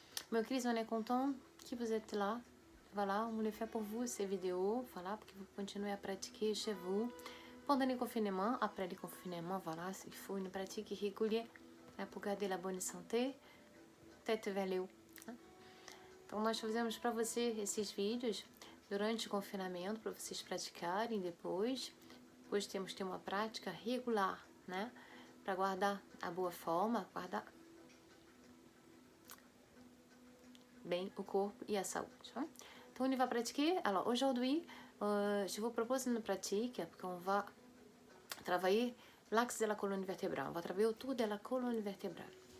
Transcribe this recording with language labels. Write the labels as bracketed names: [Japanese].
[Portuguese] Meus queridos, [French] on est content que vous êtes là, voilà, on le fait pour vous ces vidéos, voilà, pour que vous continuez à pratiquer chez vous, pendant le confinement, après le confinement, voilà, il faut une pratique régulière pour garder la bonne santé, tête vers le haut. [Portuguese] Então, nós fazemos para você esses vídeos durante o confinamento, para vocês praticarem depois. Depois temos que ter uma prática regular, né? Para guardar a boa forma, guardar bem o corpo [French] et la [Portuguese] saúde. [French] Hein? Donc, on va pratiquer. Alors, aujourd'hui, je vous propose une pratique, parce qu'on va travailler l'axe de la colonne vertébrale. On va travailler autour de la colonne vertébrale.